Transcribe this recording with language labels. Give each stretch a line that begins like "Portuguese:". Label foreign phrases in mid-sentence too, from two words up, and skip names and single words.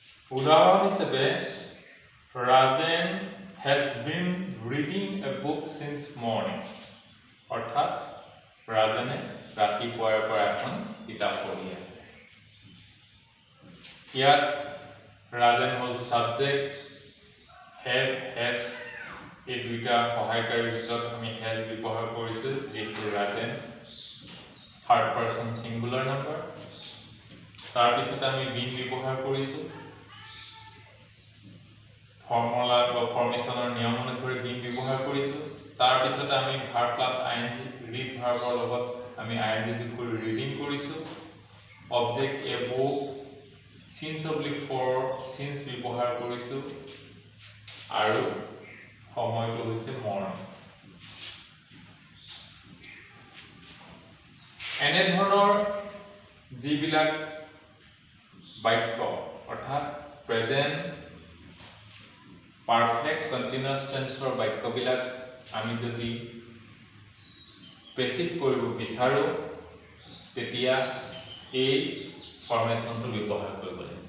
Assamese: উদাহৰণ হিচাপে
English: Rajan has been reading a book since morning.
Assamese: অৰ্থাৎ ৰাজনে ৰাতিপুৱাৰ পৰা এখন কিতাপ পঢ়ি আছে। ইয়াত ৰাজন হ'ল সাবজেক্ট,
English: have, has
Assamese: এই দুইটা সহায়কাৰীৰ ভিতৰত আমি has ব্যৱহাৰ কৰিছোঁ, যিহেতু ৰাজন
English: third person singular number.
Assamese: তাৰপিছত আমি been ব্যৱহাৰ কৰিছোঁ, ফৰ্মুলা বা ফৰ্মেশনৰ নিয়ম অনুসৰি been ব্যৱহাৰ কৰিছোঁ। তাৰপিছত আমি
English: verb plus ing read verbৰ
Assamese: লগত আমি ing যোগ কৰি ৰিডিং কৰিছোঁ।
English: object a book, since oblique for since
Assamese: ব্যৱহাৰ কৰিছোঁ আৰু সময়টো হৈছে মৰ্নিং। এনে ধৰণৰ যিবিলাক বাক্য অৰ্থাৎ
English: present perfect continuous tenseৰ
Assamese: বাক্যবিলাক আমি যদি পেসিভ কৰিব বিচাৰো তেতিয়া এই ফৰ্মেশনটো ব্যৱহাৰ কৰিব লাগিব।